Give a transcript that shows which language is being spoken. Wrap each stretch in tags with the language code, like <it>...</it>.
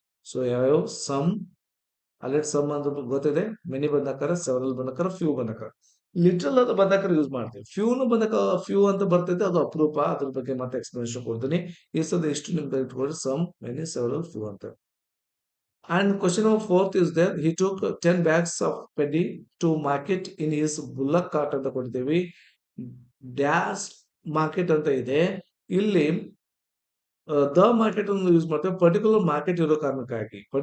<kn>So ಯಾವ್ಯಾವ some already some ಅಂದ್ರೆ ಗೊತ್ತಿದೆ, ಮೆನಿ ಬಂದಕರ, ಸೆವರಲ್ ಬಂದಕರ, ಫ್ಯೂ ಬಂದಕರ. ಲಿಟ್ರಲ್ ಅದು ಬಂದಕರ ಯೂಸ್ ಮಾಡ್ತೀವಿ. ಫ್ಯೂನು ಬಂದಕ, ಫ್ಯೂ ಅಂತ ಬರ್ತೈತೆ, ಅದು ಅಪರೂಪ. ಅದ್ರ ಬಗ್ಗೆ ಮತ್ತೆ ಎಕ್ಸ್ಪ್ಲನೇಷನ್ ಕೊಡ್ತೀನಿ. ಈ ಸದ ಇಷ್ಟು ನಿಮ್ಗೆ ಇಟ್ಕೊಳ್ಳಿ, ಸಮ್, ಮೆನಿ, ಸೆವರಲ್, ಫ್ಯೂ ಅಂತ.</kn> <en>And question number fourth is there. He took 10 bags of paddy to market in his bullock cart</en> <kn>ಅಂತ ಕೊಡ್ತೀವಿ. ಡ್ಯಾಶ್ ಮಾರ್ಕೆಟ್ ಅಂತ ಇದೆ. ಇಲ್ಲಿ ದ ಮಾರ್ಕೆಟ್ ಅನ್ನು ಯೂಸ್ ಮಾಡ್ತೇವೆ ಪರ್ಟಿಕ್ಯುಲರ್ ಮಾರ್ಕೆಟ್ ಇರೋ ಕಾರಣಕ್ಕಾಗಿ.</kn>